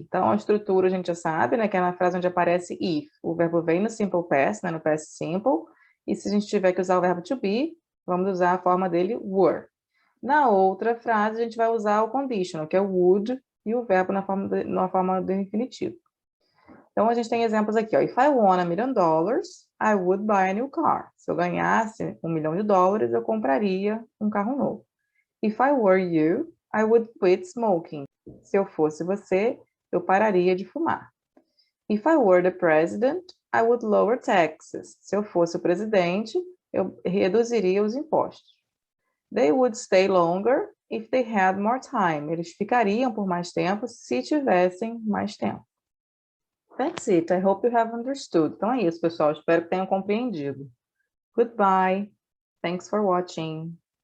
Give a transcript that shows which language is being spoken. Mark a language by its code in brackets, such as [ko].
[pt] Então, a estrutura a gente já sabe, né, que é na frase onde aparece if. O verbo vem no simple past, né, no past simple. E se a gente tiver que usar o verbo to be, vamos usar a forma dele were. Na outra frase, a gente vai usar o conditional, que é o would, e o verbo na forma do infinitivo. Então, a gente tem exemplos aqui, ó. [en] If I won $1 million, I would buy a new car. [pt] Se eu ganhasse $1 milhão, eu compraria um carro novo. [en] If I were you, I would quit smoking. [pt] Se eu fosse você, eu pararia de fumar. [en] If I were the president, I would lower taxes. [pt] Se eu fosse o presidente, eu reduziria os impostos. [en] They would stay longer if they had more time. [pt] Eles ficariam por mais tempo se tivessem mais tempo. [en] That's it. I hope you have understood. [pt] Então é isso, pessoal. Espero que tenham compreendido. [en] Goodbye. Thanks for watching.